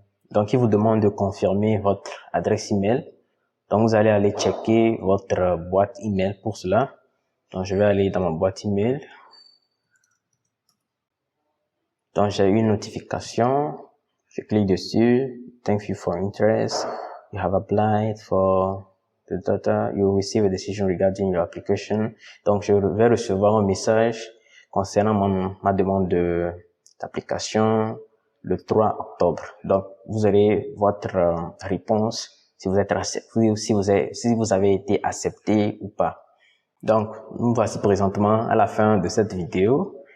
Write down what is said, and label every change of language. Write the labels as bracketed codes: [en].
[fr] Donc, il vous demande de confirmer votre adresse email. Donc, vous allez aller checker votre boîte email pour cela. Donc, je vais aller dans ma boîte email. Donc, j'ai eu une notification. Je clique dessus. [en] Thank you for interest. You have applied for the data. You will receive a decision regarding your application. [fr] Donc, je vais recevoir un message concernant ma demande d'application le 3 octobre. Donc, vous aurez votre réponse si vous avez été accepté ou pas. Donc, nous voici présentement à la fin de cette vidéo.